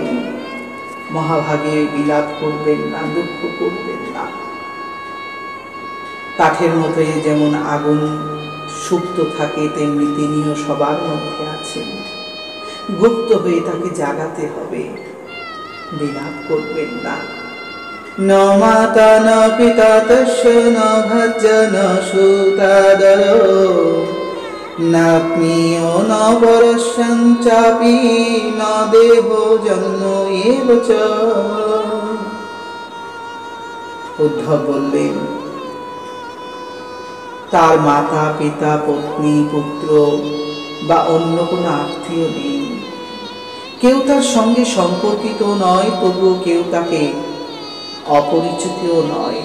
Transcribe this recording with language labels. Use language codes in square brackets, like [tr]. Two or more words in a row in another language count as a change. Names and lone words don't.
[bn] মহাভাগে বিলাপ করবেন না, দুঃখ করবেন না। কাঠের মতোই যেমন আগুন সুপ্ত থাকে, তেমনি তিনিও সবার মধ্যে আছেন। গুপ্ত হয়ে তাকে জাগাতে হবে, বিলাপ করবেন না। [sa] ন মাতা ন পিতা তস্য ন ভজ্য ন সুতাদর নাপ্নিয় ন পরস্যঞ্চাপি ন দেহ জন্ম এব চ। [bn] উদ্ধব বললেন, তার মাতা পিতা পত্নী পুত্র বা অন্য কোনো আত্মীয় নেই, কেউ তার সঙ্গে সম্পর্কিত নয়, তবুও কেউ তাকে অপরিচিতও নয়।